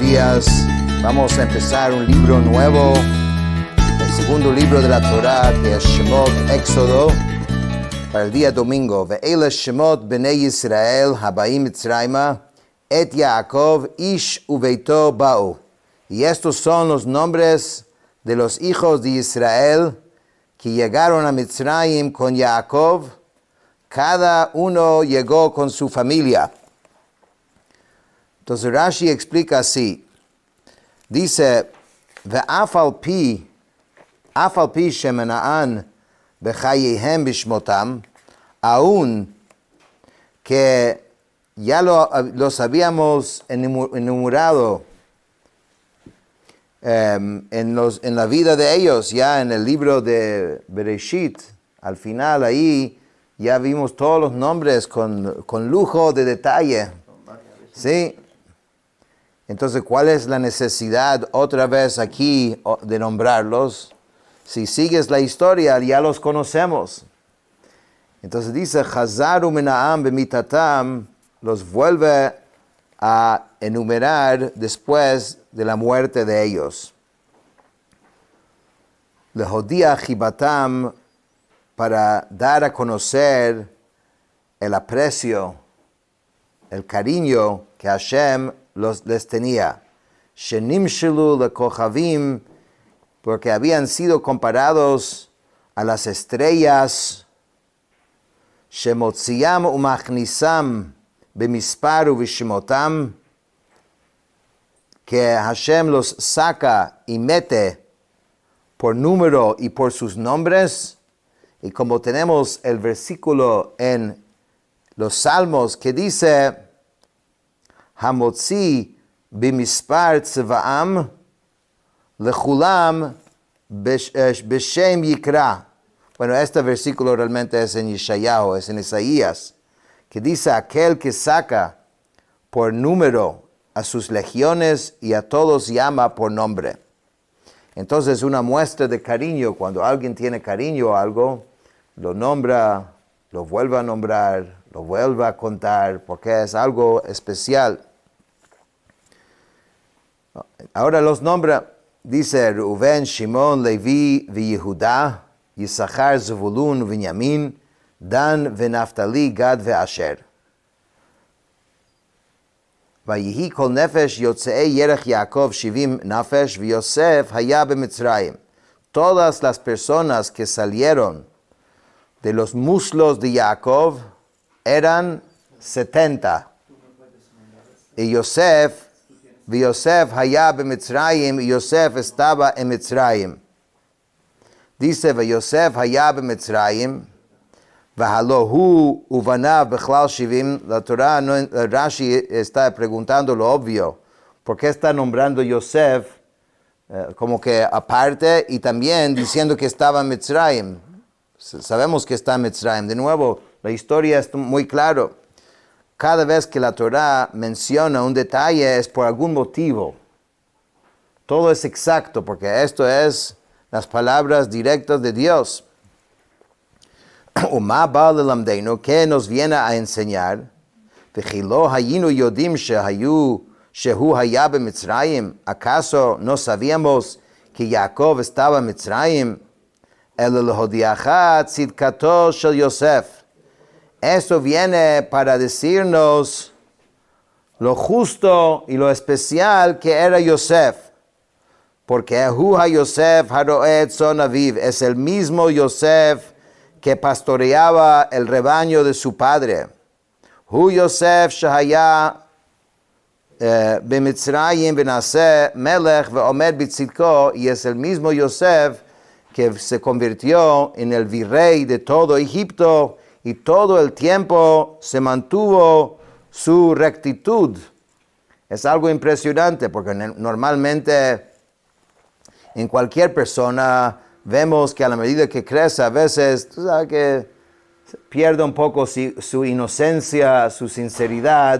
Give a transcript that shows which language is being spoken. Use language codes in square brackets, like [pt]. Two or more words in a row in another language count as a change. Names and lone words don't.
[es] días. Vamos a empezar un libro nuevo, el segundo libro de la Torah, que es Shemot, Éxodo, para el día domingo. [he] ואלה שמות בני ישראל הבאים מצרימה את יעקב איש וביתו באו. [es] Y estos son los nombres de los hijos de Israel que llegaron a Mitzrayim con Yaakov. Cada uno llegó con su familia. Entonces Rashi explica así. [he] Dice, ואף על פי שמנאן בחייהם בשמותם, [es] aún que ya los habíamos enumerado en la vida de ellos, ya en el libro de Bereshit, al final ahí ya vimos todos los nombres con lujo de detalle. ¿Sí? Entonces, ¿cuál es la necesidad otra vez aquí de nombrarlos? Si sigues la historia, ya los conocemos. Entonces dice, [he] חזר ומנאן במיתתם, [es] los vuelve a enumerar después de la muerte de ellos. [he] להודיע חיבתם, [es] para dar a conocer el aprecio, el cariño que Hashem les tenía. [he] שנמשלו לכוכבים, [es] porque habían sido comparados a las estrellas. [he] שמוציאם ומכניסם במספר ובשמותם, [es] que Hashem los saca y mete por número y por sus nombres. Y como tenemos el versículo en los Salmos que dice, [he] המוציא במספר צבאם לכלם בשם יקרא. [es] Bueno, este versículo realmente es en Yeshayahu, es en Isaías, que dice aquel que saca por número a sus legiones y a todos llama por nombre. Entonces, una muestra de cariño, cuando alguien tiene cariño a algo, lo nombra, lo vuelve a nombrar, lo vuelve a contar, porque es algo especial. Ahora los nombra, dice Reuven, Shimon, Levi, Yehuda, Yisachar, Zevulun, Binyamin, Dan, Naftali, Gad, Asher. [he] ויהי כל נפש יצאי ירך יעקב שבעים נפש יוסף היה במצרים. [es] Todas las personas que salieron de los muslos de Jacob eran 70. [he] Y יוסף היה במצרים, [es] y Yosef estaba en Mitzrayim. Dice, [he] יוסף היה במצרים והלא הוא ובניו בכלל שבעים. [es] La Torah, Rashi está preguntando lo obvio. ¿Por qué está nombrando Yosef como que aparte y también diciendo que estaba en Mitzrayim? Sabemos que está en Mitzrayim. De nuevo, la historia es muy clara. Cada vez que la Torah menciona un detalle es por algún motivo. Todo es exacto porque esto es las palabras directas de Dios. [he] ומה בא ללמדנו, [es] que nos viene a enseñar. [he] וכי לא היינו יודעים שהוא היה במצרים. [es] ¿Acaso no sabíamos que Jacob estaba en Mitzrayim? [he] אלא להודיעך צדקתו של יוסף. [es] Eso viene para decirnos lo justo y lo especial que era Yosef. [he] Porque הוא יוסף הרועה צאן אביו. [es] Es el mismo Yosef que pastoreaba el rebaño de su padre. [he] הוא יוסף שהיה במצרים ונעשה מלך ועומד בצדקו. [es] Y es el mismo Yosef que se convirtió en el virrey de todo Egipto y todo el tiempo se mantuvo su rectitud. Es algo impresionante porque normalmente en cualquier persona vemos que a la medida que crece a veces, tú sabes que pierde un poco su inocencia, su sinceridad.